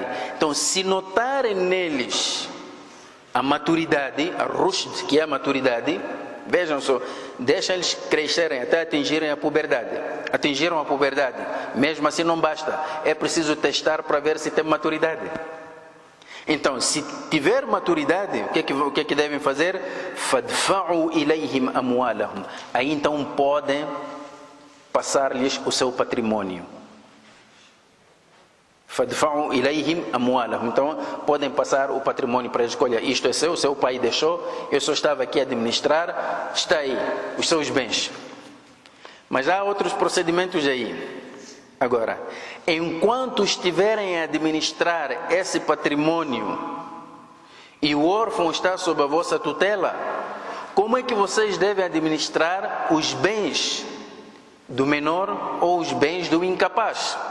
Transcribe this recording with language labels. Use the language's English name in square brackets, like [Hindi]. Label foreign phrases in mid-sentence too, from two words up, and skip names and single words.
[Portuguese] Então, se notarem neles a maturidade, a rushd, que é a maturidade, vejam só, deixa eles crescerem até atingirem a puberdade. Atingiram a puberdade, mesmo assim não basta, é preciso testar para ver se tem maturidade. Então, se tiver maturidade, o que é que devem fazer? [Arabic] فادفعوا إليهم أموالهم, [Portuguese] aí então podem passar-lhes o seu patrimônio. [Arabic] فادفعوا إليهم أموالهم, [Portuguese] então podem passar o patrimônio para a escolha. Isto é seu pai deixou, eu só estava aqui a administrar, está aí, os seus bens. Mas há outros procedimentos aí. Agora, enquanto estiverem a administrar esse patrimônio e o órfão está sob a vossa tutela, como é que vocês devem administrar os bens do menor ou os bens do incapaz?